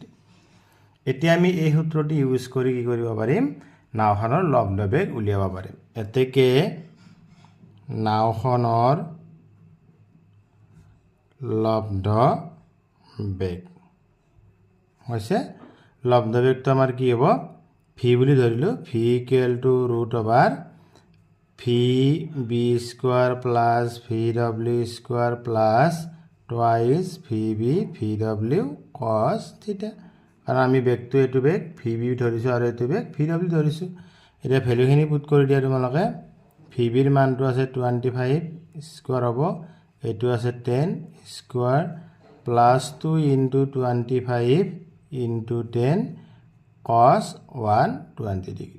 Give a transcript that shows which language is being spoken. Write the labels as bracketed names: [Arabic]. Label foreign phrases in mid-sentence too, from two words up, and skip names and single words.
[Assamese] এতিয়া আমি এই সূত্ৰটো ইউজ কৰি কি কৰিব পাৰিম, নাওখনৰ লব্ধ বেগ উলিয়াব পাৰিম। এতেকে নাওখনৰ লব্ধ বেগ হৈছে, লব্ধ বেগটো আমাৰ কি হ'ব, v বুলি ধৰিলো, v = √VB² + VW² + 2VB cos θ। কাৰণ আমি বেগটো এইটো বেগ VB ধৰিছো আৰু এইটো বেগ VW ধৰিছো। এতিয়া ভ্যালুখিনি পুট কৰি দিয়া তোমালোকে, VBৰ মানটো আছে 25 স্কয়াৰ হ'ব, এইটো আছে 10 স্কয়াৰ + 2 * 25 * 10 cos 120 ডিগ্ৰী।